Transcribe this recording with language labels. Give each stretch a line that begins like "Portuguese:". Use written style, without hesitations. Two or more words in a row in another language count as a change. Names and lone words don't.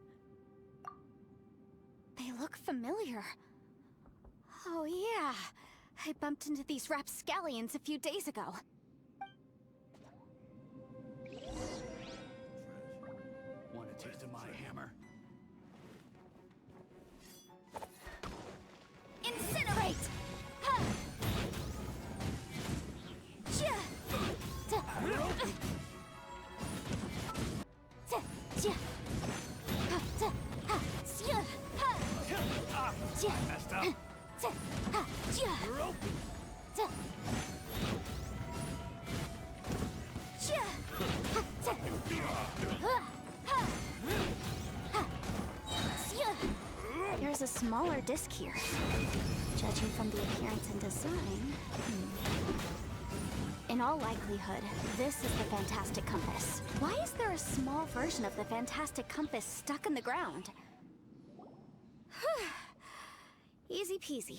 English: They look familiar. Oh yeah. I bumped into these rapscallions a few days ago. Want a taste of my hammer? Incinerate! Ha! Chia! Ta- Ta- chia! Ha! Ta- ha! Sia! Ha! Chia! Messed up. Ta- ha! Chia! Ta- chia! Ha! Ta- ha! Ha! Ha! Sia! There's a smaller disc here. Judging from the appearance and design... In all likelihood, this is the Fantastic Compass. Why is there a small version of the Fantastic Compass stuck in the ground? Easy peasy.